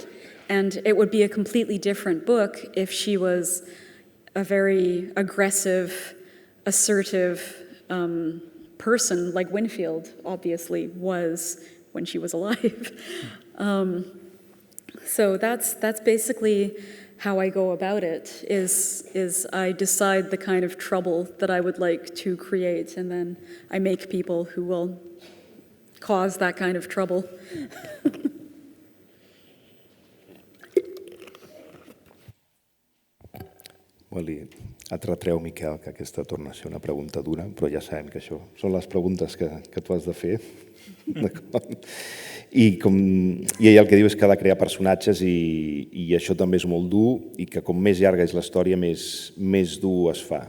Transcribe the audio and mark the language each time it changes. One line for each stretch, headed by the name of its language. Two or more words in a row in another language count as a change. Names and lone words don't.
English: And it would be a completely different book if she was a very aggressive, assertive person like Winfield obviously was when she was alive. So that's basically how I go about it, is I decide the kind of trouble that I would like to create, and then I make people who will cause that kind of trouble.
Catalan: Et retreu, Miquel, que aquesta torna a ser una pregunta dura, però ja sabem que això són les preguntes que tu has de fer. I ell el que diu és que ha de crear personatges i això també és molt dur, i que com més llarga és la història, més dur es fa.